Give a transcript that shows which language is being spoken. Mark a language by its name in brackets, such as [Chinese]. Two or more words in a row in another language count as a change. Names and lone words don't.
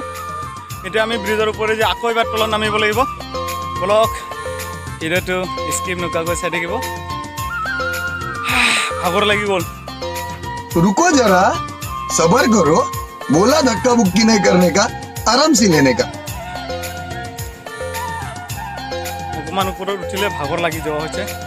[Assamese] এতিয়া আমি ব্ৰিজৰ ওপৰে যে আকৌ এবাৰ তলত নামিব লাগিব। বলক ভিডিঅ'টো স্কিপ নকৰাকৈ চাই থাকিব, ভাগৰ লাগি গ'ল। [Hindi] रुको जरा सबर करो, बोला धक्का बुक्की नहीं करने का, आराम से लेने का। [Assamese] অকণমান ওপৰত উঠিলে ভাগৰ লাগি যোৱা হৈছে।